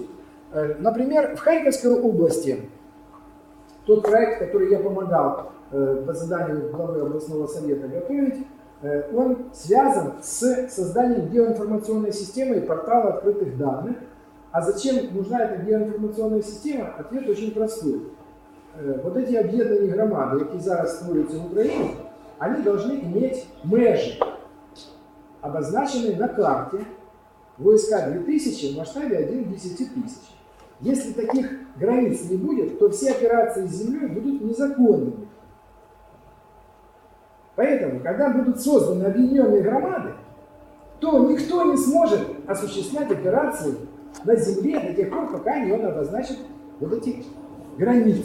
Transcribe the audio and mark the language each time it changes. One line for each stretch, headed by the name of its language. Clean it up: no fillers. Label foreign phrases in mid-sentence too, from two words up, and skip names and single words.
Russian: Например, в Харьковской области тот проект, который я помогал по заданию главы областного совета готовить, он связан с созданием геоинформационной системы и портала открытых данных. А зачем нужна эта геоинформационная система? Ответ очень простой. Вот эти
Ukrainian: об'єднані громади, які зараз створюються в Україні,
Russian: они должны иметь межи, обозначенные на карте войска 2000 в масштабе 1 к 10 тысяч. Если таких границ не будет, то все операции с землей будут незаконными. Поэтому, когда будут созданы объединенные громады, то никто не сможет осуществлять операции на земле до тех пор, пока не он обозначит вот эти границы.